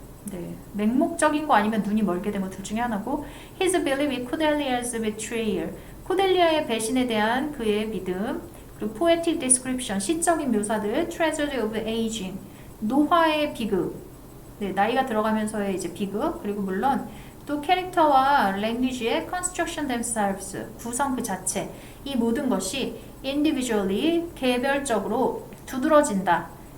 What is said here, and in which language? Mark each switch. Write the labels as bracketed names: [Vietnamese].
[Korean] 네, 맹목적인 거 아니면 눈이 멀게 된 것 둘 중에 하나고, [English] His belief in Cordelia's betrayal. [Korean] 코델리아의 배신에 대한 그의 믿음. 그리고 [English] poetic description, [Korean] 시적인 묘사들. [English] Tragedy of aging, [Korean] 노화의 비극. 네, 나이가 들어가면서의 이제 비극. 그리고 물론 또 캐릭터와 랭귀지의 [English] construction themselves, [Korean] 구성 그 자체. 이 모든 것이 individually, 개별적으로 두드러진다.